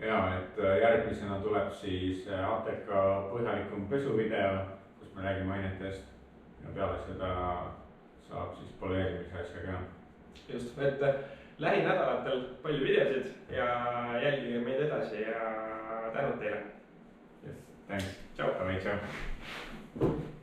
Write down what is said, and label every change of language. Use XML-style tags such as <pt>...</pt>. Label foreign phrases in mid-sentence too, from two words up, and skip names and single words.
<et>ja, et järgmisena tuleb siis ATK põhjalikum pesuvideo, kus me räägime ainetest ja peale seda saab siis poleerimise asja ka. Just, et lähinädalatel palju videosid ja jälgige meid edasi ja tänud teile.</et> <en>Yes, thanks. Ciao.</en> <et>Davai, ciao.</et>